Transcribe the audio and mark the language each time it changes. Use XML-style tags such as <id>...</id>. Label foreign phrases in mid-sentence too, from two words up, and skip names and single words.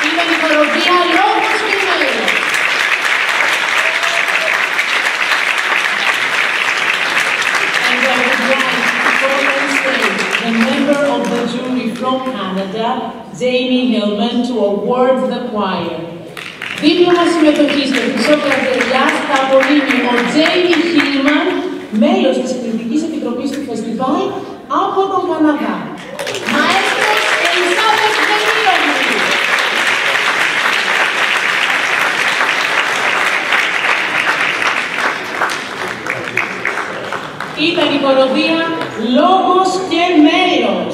<el>η χοροδία Λόγος και Μέλος.</el> <en>And I would like to call on stage the member of the jury from Canada, Jamie Hillman, to award the choir.</en> <el>Δίπλωμα συμμετοχής στο Χρυσό Καρτελιάς θα απονείμει ο Jamie Hillman, μέλος της Κριτικής Επιτροπής του Φεστιβάλ από τον Καναδά. Μαέστρος Ελισάβετ Δεμίρογλου. Ήταν η χοροδία Λόγος και Μέλος.</el>